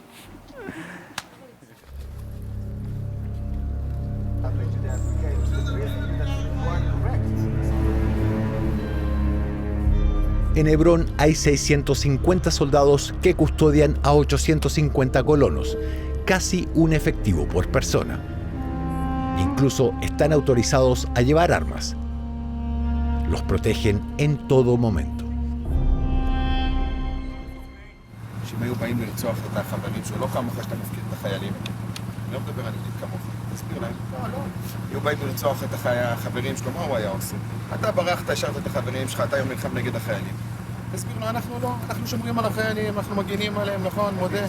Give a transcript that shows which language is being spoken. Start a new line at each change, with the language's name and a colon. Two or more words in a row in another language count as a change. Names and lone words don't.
Spanish: En Hebrón hay 650 soldados que custodian a 850 colonos, casi un efectivo por persona. Incluso están autorizados a llevar armas. Los protegen en todo momento.
Hebrew: שאם היו באים לרצוח את החברים שלו, לא כמוך שאתה מפקיד את החיילים. אני לא מדבר על ידיד כמוך, תסביר להם. לא. היו באים לרצוח את החברים שלו, מה הוא היה עושה? אתה ברחת, השארת את החברים שלך, אתה היום נלחם נגד החיילים. תסביר לו, אנחנו לא, אנחנו שומרים על החיילים, אנחנו מגינים עליהם, נכון, מודה.